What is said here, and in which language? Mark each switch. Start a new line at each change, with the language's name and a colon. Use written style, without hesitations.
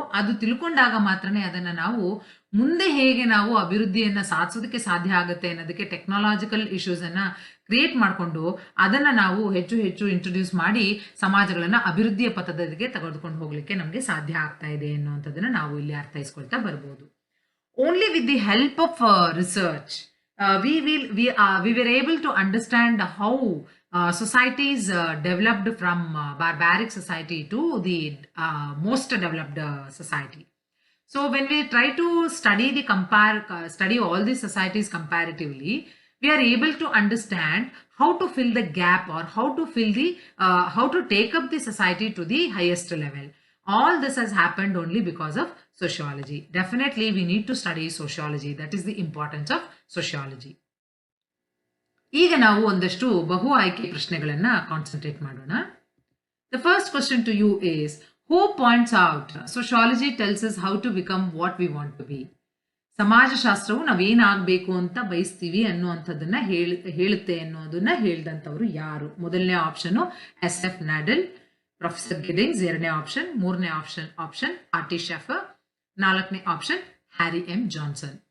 Kannada: ಅದು ತಿಳ್ಕೊಂಡಾಗ ಮಾತ್ರನೇ ಅದನ್ನ ನಾವು ಮುಂದೆ ಹೇಗೆ ನಾವು ಅಭಿವೃದ್ಧಿಯನ್ನ ಸಾಧಿಸೋದಕ್ಕೆ ಸಾಧ್ಯ ಆಗುತ್ತೆ ಅನ್ನೋದಕ್ಕೆ ಟೆಕ್ನಾಲಜಿಕಲ್ ಇಶ್ಯೂಸ್ ಅನ್ನ ಕ್ರಿಯೇಟ್ ಮಾಡಿಕೊಂಡು ಅದನ್ನ ನಾವು ಹೆಚ್ಚು ಹೆಚ್ಚು ಇಂಟ್ರೊಡ್ಯೂಸ್ ಮಾಡಿ ಸಮಾಜಗಳನ್ನ ಅಭಿವೃದ್ಧಿಯ ಪಥದಲ್ಲಿಗೆ ತೆಗೆದುಕೊಂಡು ಹೋಗ್ಲಿಕ್ಕೆ ನಮ್ಗೆ ಸಾಧ್ಯ ಆಗ್ತಾ ಇದೆ ಅನ್ನುವಂಥದ್ದನ್ನ ನಾವು ಇಲ್ಲಿ ಅರ್ಥೈಸ್ಕೊಳ್ತಾ ಬರ್ಬೋದು.
English: Only with the help of research we were able to understand how societies developed from barbaric society to the most developed society. So when we try to study all these societies comparatively, we are able to understand how to fill the gap, or how to take up the society to the highest level. All this has happened only because of sociology. Definitely we need to study sociology. That is the importance of sociology.
Kannada: ಈಗ ನಾವು ಒಂದಷ್ಟು ಬಹು ಆಯ್ಕೆ ಪ್ರಶ್ನೆಗಳನ್ನ concentrate ಮಾಡೋಣ.
English: The first question to you is, who points out sociology tells us how to become what we want to be?
Kannada: ಸಮಾಜಶಾಸ್ತ್ರವು ನಾವೇನಾಗಬೇಕು ಅಂತ ಬಯಸ್ತೀವಿ ಅನ್ನುವಂಥದ್ದನ್ನ ಹೇಳುತ್ತೆ ಅನ್ನೋದನ್ನ ಹೇಳ್ದಂಥವ್ರು ಯಾರು? ಮೊದಲನೇ ಆಪ್ಷನ್ SF ನಾಡೆಲ್, ಪ್ರೊಫೆಸರ್ ಗಿಡಿಂಗ್ಸ್. ಎರಡನೇ ಆಪ್ಷನ್, ಮೂರನೇ ಆಪ್ಷನ್ ಆರ್ಟಿ ಶೆಫರ್, ನಾಲ್ಕನೇ ಆಪ್ಷನ್ ಹ್ಯಾರಿ ಎಂ ಜಾನ್ಸನ್.